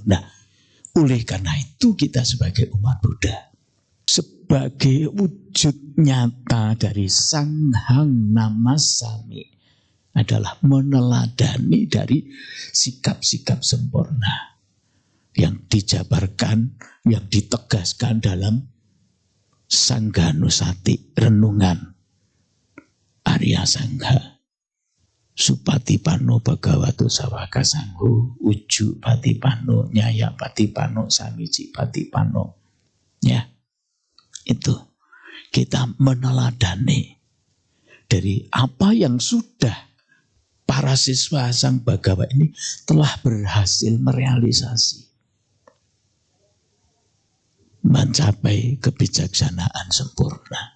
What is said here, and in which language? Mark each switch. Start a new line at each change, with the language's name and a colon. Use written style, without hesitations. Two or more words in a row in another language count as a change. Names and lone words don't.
Indonesian: Nah, oleh karena itu kita sebagai umat Buddha, sebagai wujud nyata dari
Pali: Sanghang Namasami,
Indonesian: adalah meneladani dari sikap-sikap sempurna yang dijabarkan, yang ditegaskan dalam Sanghanusati, renungan Arya Sangha.
Pali: Supatipano Bhagavato Sawaka Sangho, Uju Patipano, Nyaya Patipano, Samiji Patipano.
Indonesian: Ya, itu kita meneladani dari apa yang sudah para siswa Sang Bhagawa ini telah berhasil merealisasi, mencapai kebijaksanaan sempurna.